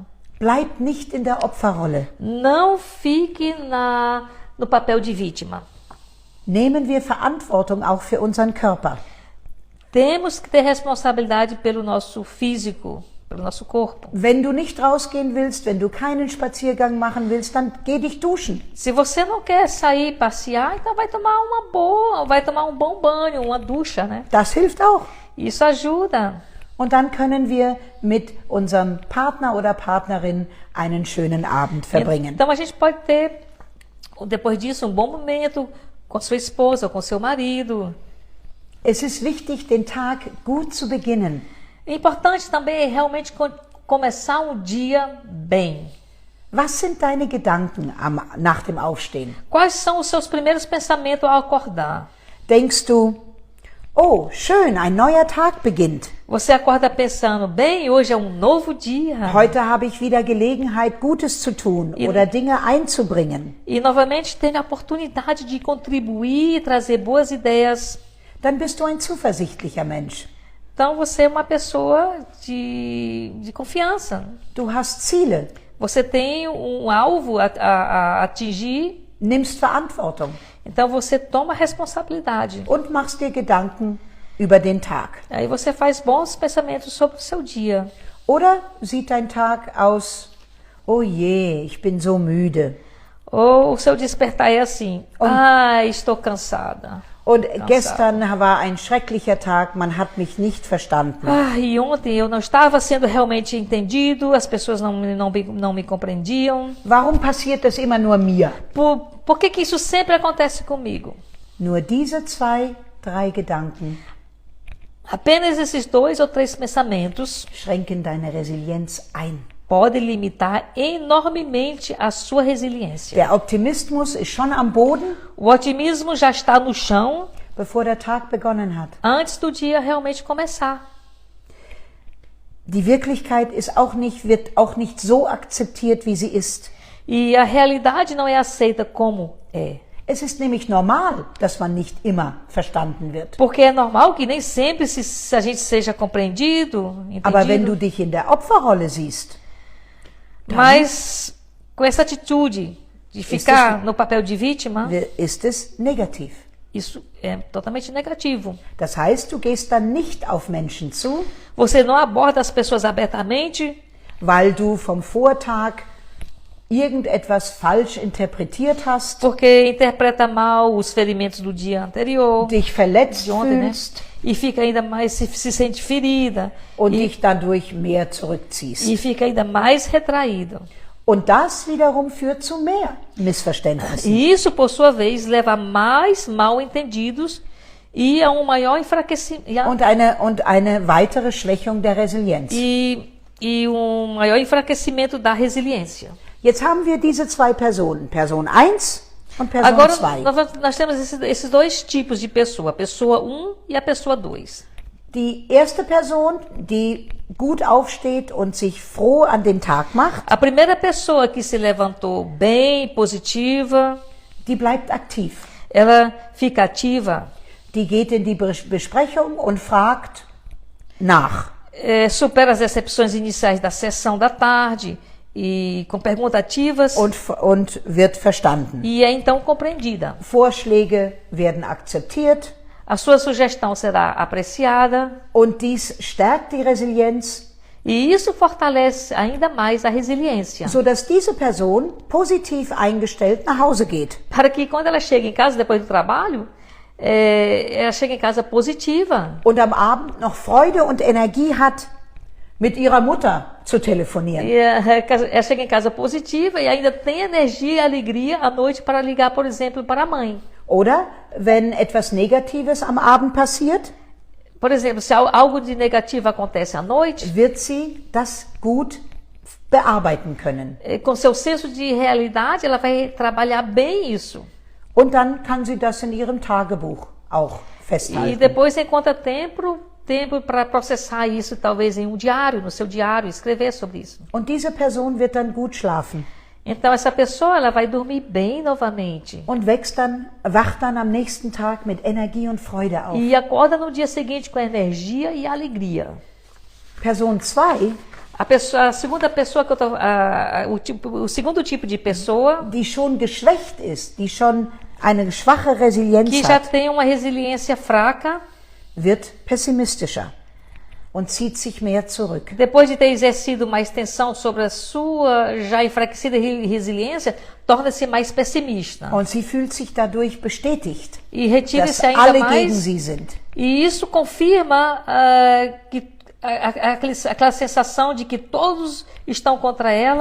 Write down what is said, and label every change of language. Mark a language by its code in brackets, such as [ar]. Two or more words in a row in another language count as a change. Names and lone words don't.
[de] bleibt nicht in der Opferrolle. [pt] Não fique no papel de vítima. [de] Nehmen wir Verantwortung auch für unseren Körper. [pt] Temos que ter responsabilidade pelo nosso físico, pelo nosso corpo. [de] Wenn du nicht rausgehen willst, wenn du keinen Spaziergang machen willst, dann geh dich duschen. [pt] Se você não quer sair passear, então vai tomar um bom banho, uma ducha, né? [de] Das hilft auch. [pt] Isso ajuda. [de] Und dann können wir mit unserem Partner oder Partnerin einen schönen Abend verbringen. [pt] Então a gente pode ter, depois disso, um bom momento com sua esposa ou com seu marido. [de] Es ist wichtig, den Tag gut zu beginnen. [pt] Importante também é realmente começar um dia bem. [de] Was sind deine Gedanken nach dem Aufstehen? [pt] Quais são os seus primeiros pensamentos ao acordar? [de] Denkst du, oh, schön, ein neuer Tag beginnt. [pt] Você acorda pensando, bem, hoje é um novo dia. [de] Heute habe ich wieder Gelegenheit, Gutes zu tun oder Dinge einzubringen. [pt] E novamente tem a oportunidade de contribuir e trazer boas ideias. [de] Dann bist du ein zuversichtlicher Mensch. [pt] Então você é uma pessoa de confiança. [de] Du hast Ziele, [pt] Você tem um alvo a atingir, [de] nimmst Verantwortung [pt] então você toma responsabilidade. [de] und machst dir Gedanken über den Tag. [pt] Aí você faz bons pensamentos sobre o seu dia. [de] Oder sieht dein Tag aus, oh je, ich bin so müde. [pt] Ou o seu despertar é assim, estou cansada. [de] Und gestern war ein schrecklicher Tag, man hat mich nicht verstanden. [pt] E ontem eu não estava sendo realmente entendido, as pessoas não me compreendiam. [de] Warum passiert das immer nur mir? [pt] Por que isso sempre acontece comigo? [de] Nur diese 2, 3 Gedanken [pt] Apenas esses 2 ou 3 pensamentos [de] schränken deine Resilienz ein. [pt] podem limitar enormemente a sua resiliência. [de] Der Optimismus ist schon am Boden, [pt] O otimismo já está no chão [de] bevor der Tag begonnen hat. [pt] antes do dia realmente começar. [de] Die Wirklichkeit wird auch nicht so akzeptiert, wie sie ist. [pt] E a realidade não é aceita como é. [de] Es ist nämlich normal, dass man nicht immer verstanden wird. [pt] Porque é normal que nem sempre a gente seja compreendido, [de] Aber wenn [pt] entendido. [de] du dich in der Opferrolle siehst, [pt] Mas com essa atitude de ficar no papel de vítima, [de] ist es negativ. [pt] isso é totalmente negativo. [de] Das heißt, du gehst dann nicht auf Menschen zu, [pt] Você não aborda as pessoas abertamente, [de] weil du vom Vortag irgendetwas falsch interpretiert hast, [pt] porque interpreta mal os ferimentos do dia anterior, [de] dich verletzt [pt] de ontem, né? [de] fühlst [pt] E fica ainda mais, se sente ferida, [de] und dich dadurch mehr zurückziehst. [pt] e fica ainda mais retraído. [de] Und das wiederum führt zu mehr Missverständnissen. [pt] E isso, por sua vez, leva a mais mal entendidos e a um maior enfraquecimento. [de] Und eine weitere Schwächung der Resilienz. [pt] E e um maior enfraquecimento da resiliência. [de] Jetzt haben wir diese zwei Personen, Person 1 und Person [pt] Agora, [de] 2. [pt] nós temos esses dois tipos de pessoa, a pessoa 1 e a pessoa 2. [de] Die erste Person, die gut aufsteht und sich froh an den Tag macht, [pt] A primeira pessoa que se levantou bem, positiva, [de] die bleibt aktiv. [pt] ela fica ativa, [de] Die geht in die Besprechung und fragt nach. [pt] supera as decepções iniciais da sessão da tarde e com perguntativas [de] Und wird verstanden. [pt] e é então compreendida. [de] Vorschläge werden akzeptiert [pt] A sua sugestão será apreciada [de] und dies stärkt die Resilienz, [pt] e isso fortalece ainda mais a resiliência. [de] sodass diese Person positiv eingestellt nach Hause geht. [pt] Para que quando ela chega em casa depois do trabalho, ela chega em casa positiva. [de] Und am Abend noch Freude und Energie hat, mit ihrer Mutter zu telefonieren. [pt] E ela chega em casa positiva e ainda tem energia e alegria à noite para ligar, por exemplo, para a mãe. [de] Oder wenn etwas Negatives am Abend passiert, [pt] Por exemplo, se algo de negativo acontece à noite, [de] wird sie das gut bearbeiten können. [pt] com seu senso de realidade, ela vai trabalhar bem isso. [de] Und dann kann sie das in ihrem Tagebuch auch [pt] E [de] festhalten. [pt] depois você encontra tempo para processar isso, talvez em um diário, no seu diário, escrever sobre isso. [de] Und diese Person wird dann gut schlafen [pt] Então essa pessoa ela vai dormir bem novamente [de] und wacht dann am nächsten Tag mit Energie und Freude auf. [pt] e acorda no dia seguinte com energia e alegria. [de] Person 2, [pt] A segunda pessoa que eu tô, o segundo tipo de pessoa [de] die schon geschwächt ist, die schon eine schwache Resilienz [pt] que já [de] hat, [pt] tem uma resiliência fraca, [de] wird pessimistischer und zieht sich mehr zurück. [pt] depois de ter exercido mais tensão sobre a sua já enfraquecida resiliência, torna-se mais pessimista [de] Und sie fühlt sich dadurch bestätigt, [pt] e [de] dass [pt] retira-se ainda [de] alle gegen [pt] mais. [de] sie sind. [pt] E isso confirma que aquela sensação de que todos estão contra ela